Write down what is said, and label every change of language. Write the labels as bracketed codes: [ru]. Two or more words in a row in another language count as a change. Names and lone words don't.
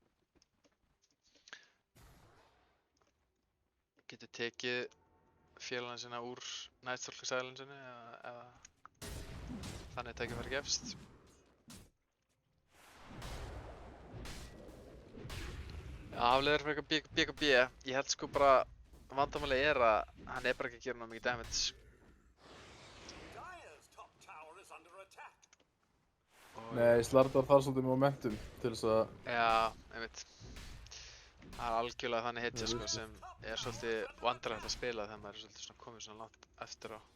[is] Getur tekið félagana sína úr Nightstalker Silenceinu eða þannig tækifæri gefst. Afleiðar fyrir eitthvað BKB. Ég held sko bara vandamáli er að hann er bara ekki að gera náttúrulega mikið damage. [en] Dire's top tower is under attack. [is] Nei, Slardar þarf svolítið momentum til þess að... Já, einmitt. Það er algjörlega þannig hitja sko sem er svolítið vandræðilegt að spila þegar maður er svolítið svona komið svona langt eftir á.